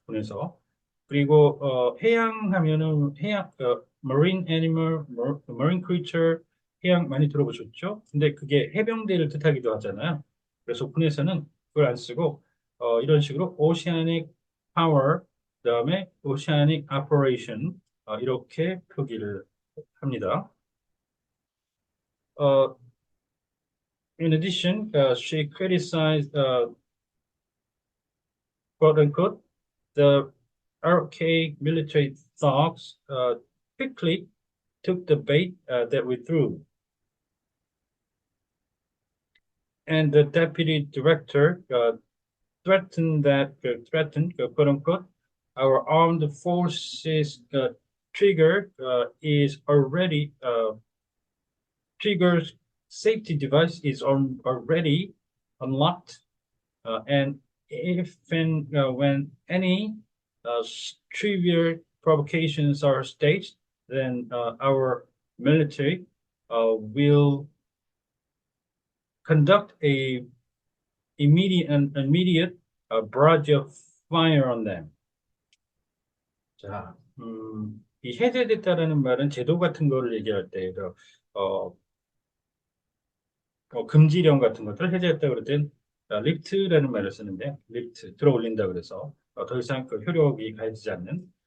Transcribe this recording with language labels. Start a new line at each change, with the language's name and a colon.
Korean: 그래서 그리고 해양 하면은 해양
English: marine animal, marine creature
Korean: 해양 많이 들어보셨죠? 근데 그게 해병대를 뜻하기도 하잖아요. 그래서 군에서는 그걸 안 쓰고 이런 식으로
English: oceanic power
Korean: 그다음에
English: oceanic operation
Korean: 이렇게 표기를 합니다.
English: 어, in addition, she criticized quote unquote the archaic military thugs quickly took the bait that we threw. And the deputy director threatened, quote unquote, our armed forces trigger is already trigger safety device is already unlocked, and if and when any trivial provocations are staged, then our military will conduct a immediate barrage of fire on them.
Korean: 자, 이 해제됐다라는 말은 제도 같은 거를 얘기할 때, 어, 금지령 같은 것들을 해제했다 그럴 땐 리프트라는 말을 쓰는데, 리프트 들어올린다 그래서 더 이상 그 효력이 가해지지 않는.